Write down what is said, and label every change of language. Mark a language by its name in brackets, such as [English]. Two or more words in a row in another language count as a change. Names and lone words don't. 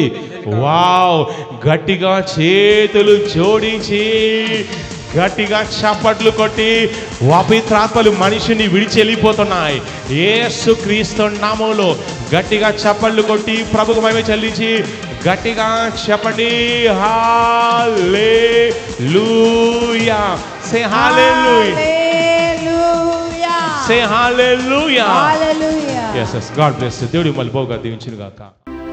[Telugu] వావ్, గట్టిగా చేతులు జోడించి గట్టిగా చప్పట్లు కొట్టి పవిత్రాత్మలు మనిషిని విడిచి వెళ్ళిపోతున్నాయి. యేసు క్రీస్తు నామములో గట్టిగా చప్పట్లు కొట్టి ప్రభుకు మహిమ చెల్లించి గట్టిగా చెప్పండి హల్లెలూయా. [English] Say hallelujah. Say hallelujah. Hallelujah. Yes, God bless you. [Telugu] దేవుడి మళ్ళీ బహుగా దీవించును గాక.